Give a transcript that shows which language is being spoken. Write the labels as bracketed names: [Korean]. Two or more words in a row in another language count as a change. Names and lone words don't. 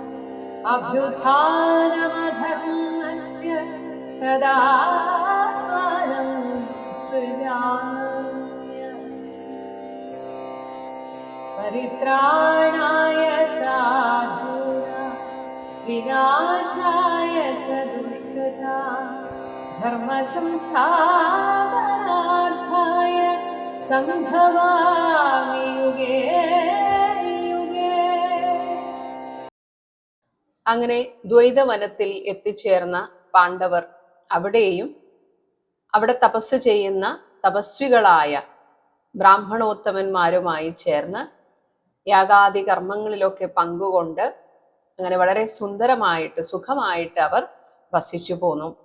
[Sanskrit] अभ्युत्थानमधर्मस्य तदात्मानं सृजाम्यहम् परित्राणाय साधूनां विनाशाय च दुष्कृतां धर्मसंस्थापनार्थाय सम्भवामि युगे युगे. [Malayalam] അങ്ങനെ ദ്വൈതവനത്തിൽ എത്തിച്ചേർന്ന പാണ്ഡവർ അവിടെ തപസ് ചെയ്യുന്ന തപസ്വികളായ ബ്രാഹ്മണോത്തമന്മാരുമായി ചേർന്ന് യാഗാദി കർമ്മങ്ങളിലൊക്കെ പങ്കുകൊണ്ട് അങ്ങനെ വളരെ സുന്ദരമായിട്ട് സുഖമായിട്ട് അവർ വസിച്ചു പോന്നു.